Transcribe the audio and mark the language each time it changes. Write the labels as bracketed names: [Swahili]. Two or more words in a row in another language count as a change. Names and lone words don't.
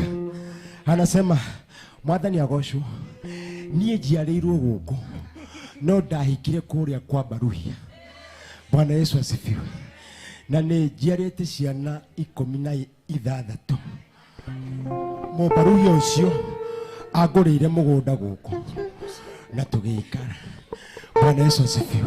[Kikuyu] Anasema mwathani agocwo niĩ njiarĩirwo gũkũ no ndahikire kũrĩa kwa Baruhia. [Swahili] Bwana Yesu asifiwe. [Kikuyu] Na nĩ njiarĩte ciana 16. Mũbaruhia ũcio agũrĩire mũgũnda gũkũ na tũgĩikara. [Swahili] Bwana Yesu asifiwe.